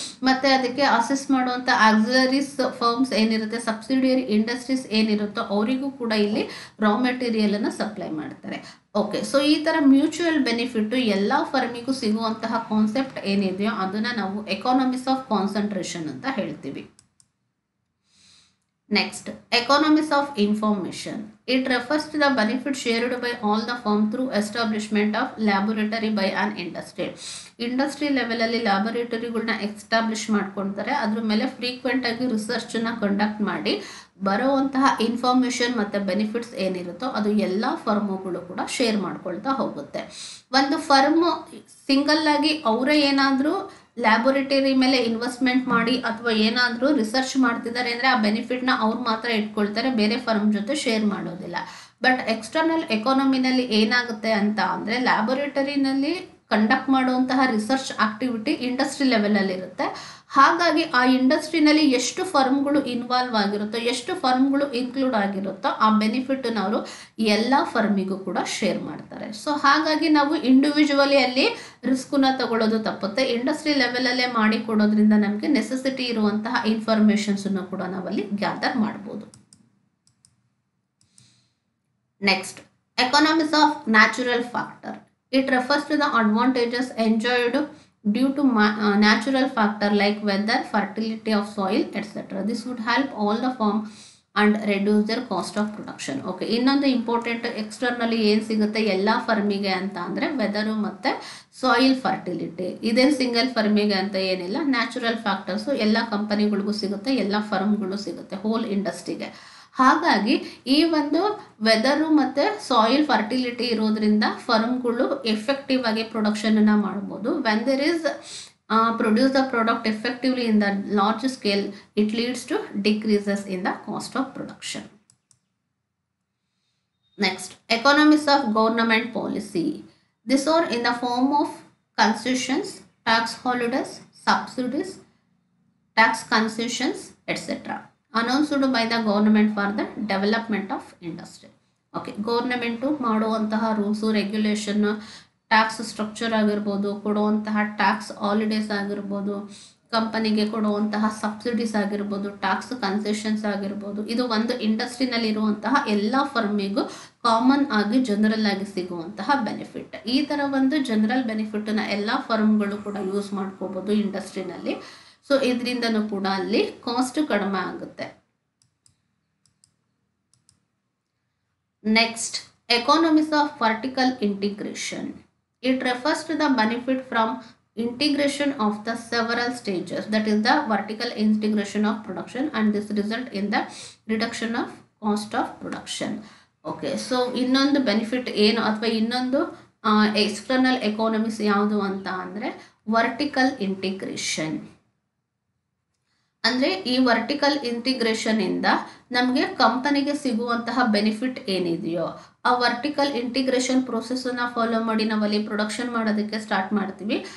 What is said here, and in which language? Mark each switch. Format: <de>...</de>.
<kn>ಮತ್ತು ಅದಕ್ಕೆ ಅಸಿಸ್ಟ್ ಮಾಡುವಂಥ ಆಕ್ಸಿಲರೀಸ್ ಫರ್ಮ್ಸ್ ಏನಿರುತ್ತೆ, ಸಬ್ಸಿಡಿಯರಿ ಇಂಡಸ್ಟ್ರೀಸ್ ಏನಿರುತ್ತೋ ಅವರಿಗೂ ಕೂಡ ಇಲ್ಲಿ ರಾ ಮೆಟೀರಿಯಲನ್ನು ಸಪ್ಲೈ ಮಾಡ್ತಾರೆ. ಓಕೆ, ಸೊ ಈ ಥರ ಮ್ಯೂಚುವಲ್ ಬೆನಿಫಿಟ್ಟು ಎಲ್ಲ ಫರ್ಮಿಗೂ ಸಿಗುವಂತಹ ಕಾನ್ಸೆಪ್ಟ್ ಏನಿದೆಯೋ ಅದನ್ನು ನಾವು ಎಕಾನಮೀಸ್ ಆಫ್ ಕಾನ್ಸಂಟ್ರೇಷನ್ ಅಂತ ಹೇಳ್ತೀವಿ.</kn> <en>Next, economies of information. It refers to the benefit shared by all the firm through establishment of laboratory by an industry.</en> <kn>Industry ಲೆವೆಲಲ್ಲಿ ಲ್ಯಾಬೊರೇಟರಿಗಳನ್ನ ಎಸ್ಟಾಬ್ಲಿಷ್ ಮಾಡ್ಕೊಳ್ತಾರೆ, ಅದ್ರ ಮೇಲೆ ಫ್ರೀಕ್ವೆಂಟಾಗಿ ರಿಸರ್ಚನ್ನು ಕಂಡಕ್ಟ್ ಮಾಡಿ ಬರುವಂತಹ ಇನ್ಫಾರ್ಮೇಷನ್ ಮತ್ತು ಬೆನಿಫಿಟ್ಸ್ ಏನಿರುತ್ತೋ ಅದು ಎಲ್ಲ ಫರ್ಮುಗಳು ಕೂಡ ಶೇರ್ ಮಾಡ್ಕೊಳ್ತಾ ಹೋಗುತ್ತೆ. ಒಂದು ಫರ್ಮು ಸಿಂಗಲ್ಲಾಗಿ ಅವರೇ ಏನಾದರೂ ಲ್ಯಾಬೊರೇಟರಿ ಮೇಲೆ ಇನ್ವೆಸ್ಟ್ಮೆಂಟ್ ಮಾಡಿ ಅಥವಾ ಏನಾದರೂ ರಿಸರ್ಚ್ ಮಾಡ್ತಿದ್ದಾರೆ ಅಂದರೆ ಆ ಬೆನಿಫಿಟ್ನ ಅವ್ರು ಮಾತ್ರ ಇಟ್ಕೊಳ್ತಾರೆ, ಬೇರೆ ಫರ್ಮ್ ಜೊತೆ ಶೇರ್ ಮಾಡೋದಿಲ್ಲ. ಬಟ್ ಎಕ್ಸ್ಟರ್ನಲ್ ಎಕಾನಮಿನಲ್ಲಿ ಏನಾಗುತ್ತೆ ಅಂತ ಅಂದರೆ ಲ್ಯಾಬೊರೇಟರಿನಲ್ಲಿ ಕಂಡಕ್ಟ್ ಮಾಡುವಂತಹ ರಿಸರ್ಚ್ ಆಕ್ಟಿವಿಟಿ ಇಂಡಸ್ಟ್ರಿ ಲೆವೆಲಲ್ಲಿ ಇರುತ್ತೆ. ಹಾಗಾಗಿ ಆ ಇಂಡಸ್ಟ್ರಿನಲ್ಲಿ ಎಷ್ಟು ಫರ್ಮ್ಗಳು ಇನ್ವಾಲ್ವ್ ಆಗಿರುತ್ತೋ, ಎಷ್ಟು ಫರ್ಮ್ಗಳು ಇನ್ಕ್ಲೂಡ್ ಆಗಿರುತ್ತೋ ಆ ಬೆನಿಫಿಟನ್ನು ಅವರು ಎಲ್ಲ ಫರ್ಮಿಗೂ ಕೂಡ ಶೇರ್ ಮಾಡ್ತಾರೆ. ಸೊ ಹಾಗಾಗಿ ನಾವು ಇಂಡಿವಿಜುವಲಿ ಅಲ್ಲಿ ರಿಸ್ಕನ್ನ ತಗೊಳ್ಳೋದು ತಪ್ಪುತ್ತೆ. ಇಂಡಸ್ಟ್ರಿ ಲೆವೆಲಲ್ಲೇ ಮಾಡಿ ಕೊಡೋದ್ರಿಂದ ನಮಗೆ ನೆಸೆಸಿಟಿ ಇರುವಂತಹ ಇನ್ಫಾರ್ಮೇಷನ್ಸನ್ನು ಕೂಡ ನಾವಲ್ಲಿ ಗ್ಯಾದರ್ ಮಾಡ್ಬೋದು.</kn> <en>Next, economies of natural factor. It refers to the advantages enjoyed due to natural factor like weather, fertility of soil, etc. This would help all the firm and reduce their cost of production.</en> <kn>Okay, ಇನ್ನೊಂದು important externally ಏನು ಸಿಗುತ್ತೆ ಎಲ್ಲ ಫರ್ಮಿಗೆ ಅಂತ ಅಂದರೆ weather ಮತ್ತು soil fertility. ಇದೇನು single ಫರ್ಮಿಗೆ ಅಂತ ಏನಿಲ್ಲ, ನ್ಯಾಚುರಲ್ ಫ್ಯಾಕ್ಟರ್ಸು ಎಲ್ಲ ಕಂಪನಿಗಳಿಗೂ ಸಿಗುತ್ತೆ, ಎಲ್ಲ ಫರ್ಮ್ಗಳು ಸಿಗುತ್ತೆ ಹೋಲ್ ಇಂಡಸ್ಟ್ರಿಗೆ. ಹಾಗಾಗಿ ಈ ಒಂದು ವೆದರು ಮತ್ತು ಸಾಯಿಲ್ ಫರ್ಟಿಲಿಟಿ ಇರೋದ್ರಿಂದ ಫರ್ಮ್ಗಳು ಎಫೆಕ್ಟಿವ್ ಆಗಿ ಪ್ರೊಡಕ್ಷನನ್ನು ಮಾಡ್ಬೋದು.</kn> <en>When there is produce the product effectively in the large scale, it leads to decreases in the cost of production. Next, economies of government policy. These are in the form of concessions, tax holidays, subsidies, tax concessions, etc. announced by the government for the development of industry.</en> <kn>Okay, government ಮಾಡುವಂತಹ rules regulation, tax structure ಆಗಿರ್ಬೋದು, ಕೊಡುವಂತಹ tax holidays ಆಗಿರ್ಬೋದು, ಕಂಪನಿಗೆ ಕೊಡುವಂತಹ subsidies ಆಗಿರ್ಬೋದು, tax concessions ಆಗಿರ್ಬೋದು, ಇದು ಒಂದು ಇಂಡಸ್ಟ್ರಿನಲ್ಲಿರುವಂತಹ ಎಲ್ಲ ಫರ್ಮಿಗೂ ಕಾಮನ್ ಆಗಿ ಜನರಲ್ ಆಗಿ ಸಿಗುವಂತಹ ಬೆನಿಫಿಟ್. ಈ ಥರ ಒಂದು ಜನರಲ್ ಬೆನಿಫಿಟನ್ನು ಎಲ್ಲ ಫರ್ಮ್ಗಳು ಕೂಡ ಯೂಸ್ ಮಾಡ್ಕೋಬೋದು ಇಂಡಸ್ಟ್ರಿನಲ್ಲಿ. ಸೊ ಇದರಿಂದನೂ ಕೂಡ ಅಲ್ಲಿ ಕಾಸ್ಟ್ ಕಡಿಮೆ ಆಗುತ್ತೆ.</kn> <en>Next, economies of vertical integration. It refers to the benefit from integration of the several stages, that is the vertical integration of production, and this result in the reduction of cost of production.</en> <kn>Okay, so ಇನ್ನೊಂದು benefit ಏನು ಅಥವಾ ಇನ್ನೊಂದು external economies ಯಾವುದು ಅಂತ ಅಂದರೆ vertical integration. ಅಂದರೆ ಈ vertical ಇಂಟಿಗ್ರೇಷನಿಂದ ನಮಗೆ ಕಂಪನಿಗೆ ಸಿಗುವಂತಹ ಬೆನಿಫಿಟ್ ಏನಿದೆಯೋ ಆ ವರ್ಟಿಕಲ್ ಇಂಟಿಗ್ರೇಷನ್ ಪ್ರೋಸೆಸ್ಸನ್ನು ಫಾಲೋ ಮಾಡಿ ನಾವಲ್ಲಿ ಪ್ರೊಡಕ್ಷನ್ ಮಾಡೋದಕ್ಕೆ ಸ್ಟಾರ್ಟ್ ಮಾಡ್ತೀವಿ.</kn>